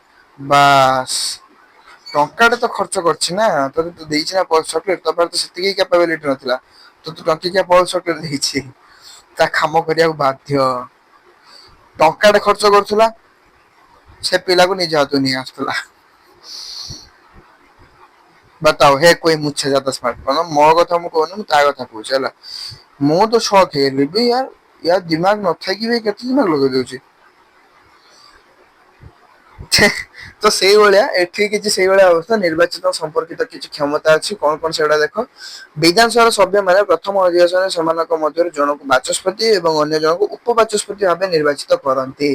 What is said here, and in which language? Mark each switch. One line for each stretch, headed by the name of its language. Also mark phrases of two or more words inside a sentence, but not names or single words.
Odia: ବାସ୍, ଟଙ୍କାଟେ ତ ଖର୍ଚ୍ଚ କରିଛି ନା, ତତେ ତ ଦେଇଛି ନା ପଲ୍ସ ଚକୋଲେଟ, ତୋ ପାଖରେ ତ ସେତିକି କ୍ୟାପାବିଲିଟି ନଥିଲା, ତତେ ଟଙ୍କିକିଆ ପଲ୍ସ ଚକୋଲେଟ ଦେଇଛି, ତା କାମ କରିବାକୁ ବାଧ୍ୟ। ଟଙ୍କାଟେ ଖର୍ଚ୍ଚ କରୁଥିଲା, ସେ ପିଲାକୁ ନିଜ ହାତକୁ ନେଇ ଆସୁଥିଲା।
Hindi: बताओ है कोई मुझसे ज्यादा स्मार्ट, मतलब
Odia: ମୋ କଥା ମୁଁ କହୁନି, ମୁଁ ତା କଥା କହୁଛି ହେଲା। ମୁଁ ତ ସକ୍ ହେଇଗଲି ବି ୟାର ଦିମାଗ ନଥାଇକି ବି କେତେ ଦିମାଗ ଲଗେଇ ଦଉଛି। ତ ସେଇଭଳିଆ ଏଠି କିଛି ସେଇଭଳିଆ ଅବସ୍ଥା, ନିର୍ବାଚିତ ସମ୍ପର୍କିତ କିଛି କ୍ଷମତା ଅଛି, କଣ କଣ ସେଗୁଡା ଦେଖ। ବିଧାନସଭାର ସଭ୍ୟ ମାନେ ପ୍ରଥମ ଅଧିବେଶନରେ ସେମାନଙ୍କ ମଧ୍ୟରୁ ଜଣକୁ ବାଚସ୍ପତି ଏବଂ ଅନ୍ୟ ଜଣଙ୍କୁ ଉପବାଚସ୍ପତି ଭାବେ ନିର୍ବାଚିତ କରନ୍ତି।